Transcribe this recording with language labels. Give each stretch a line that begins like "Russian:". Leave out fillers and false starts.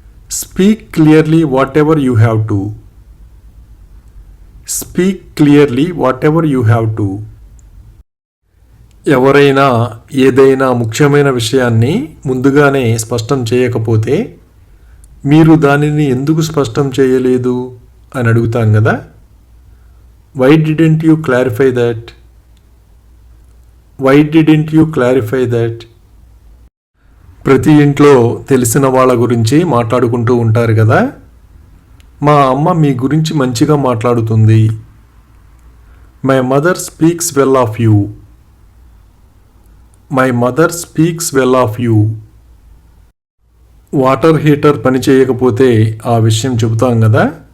English: Speak clearly whatever you have to. Speak clearly whatever you have to.
Telugu: ఎవరైనా ఏదైనా ముఖ్యమైన విషయాన్ని ముందుగానే స్పష్టం చేయకపోతే మీరు దానిని ఎందుకు స్పష్టం చేయలేదు అని అడుగుతాం కదా.
English: Why didn't you clarify that? Why didn't you clarify that?
Telugu: ప్రతి ఇంట్లో తెలిసిన వాళ్ళ గురించి మాట్లాడుకుంటూ ఉంటారు కదా. మా అమ్మ మీ గురించి మంచిగా మాట్లాడుతుంది.
English: My mother speaks well of you. My mother speaks well of you.
Telugu: Water heater పనిచేయకపోతే ఆ విషయం చెబుతాం కదా.